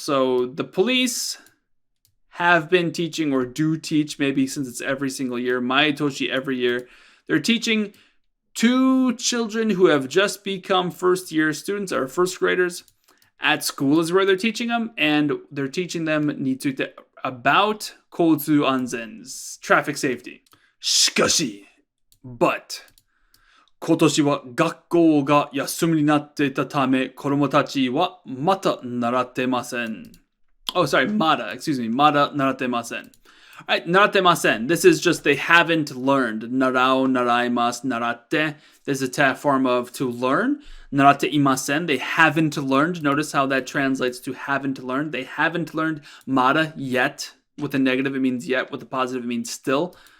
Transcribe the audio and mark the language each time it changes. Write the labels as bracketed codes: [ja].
[en] So the police have been teaching, or do teach, maybe since it's every single year, maitoshi every year, they're teaching 2 children who have just become first year students, or first graders. At school is where they're teaching them, and they're teaching them about koutsu anzen, traffic safety. [ja] しかし but 今年は学校が休みになっていたため子供たちはまだ習ってません. Mada 習ってません.Alright, 習ってません. [en] This is just they haven't learned. [ja] 習う、習います、習って. [en] This is a form of to learn. [ja] 習っていません. [en] They haven't learned. Notice how that translates to haven't learned. They haven't learned. Mada, yet. With a negative, it means yet. With a positive, it means still.